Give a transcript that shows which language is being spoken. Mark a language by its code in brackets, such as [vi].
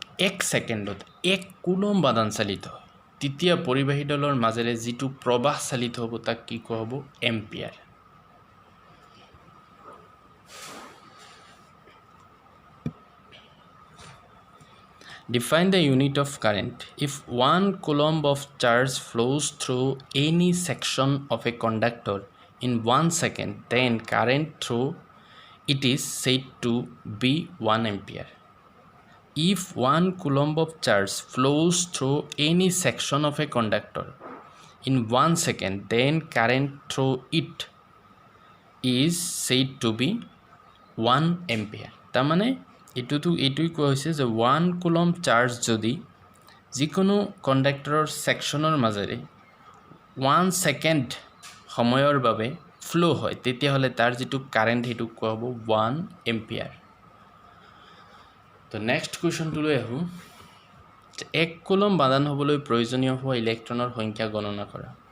[as] 1 সেকেন্ডত 1 coulomb আদান চালিত হয় তেতিয়া পৰিবাহীডালৰ মাজেৰে যিটো প্ৰবাহ চালিত হ'ব তাক কি কোৱা হ'ব ampere [en] Define the unit of current. If 1 coulomb of charge flows through any section of a conductor in 1 second, then current through it is said to be 1 ampere. If 1 coulomb of charge flows through any section of a conductor in 1 second, then current through it is said to be 1 ampere. [as] তাৰমানে এইটোই কোৱা হৈছে যে 1 coulomb charge যদি যিকোনো কণ্ডাক্টৰৰ ছেকশ্যনৰ মাজেৰে 1 second সময়ৰ বাবে flow হয় তেতিয়াহ'লে তাৰ যিটো কাৰেণ্ট সেইটো কোৱা হ'ব 1 এম্পিয়াৰ তো নেক্সট কুৱেশ্যনটোলৈ আহোঁ 1 কুলম্ব আদান হ'বলৈ প্ৰয়োজনীয় হোৱা ইলেক্ট্ৰনৰ সংখ্যা গণনা কৰা